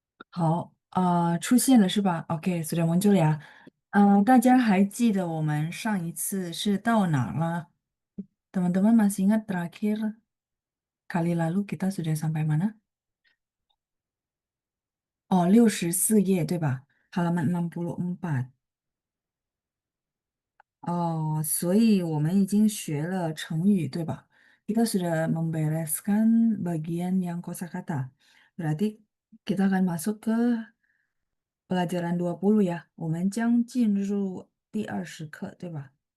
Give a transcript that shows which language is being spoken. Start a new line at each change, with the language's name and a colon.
Chinese: 好，出现了是吧？OK，
Indonesian: sudah muncul ya。
Chinese: 大家还记得我们上一次是到哪儿了？
Indonesian: Teman-teman masih ingat terakhir kali lalu kita sudah sampai mana？
Chinese: 哦，64页对吧？
Indonesian: halaman 64。
Chinese: 哦，所以我们已经学了成语对吧？
Indonesian: Kita sudah membereskan bagian yang kosakata. Berarti kita akan masuk ke pelajaran 20呀，
Chinese: 我们将进入第20课，对吧？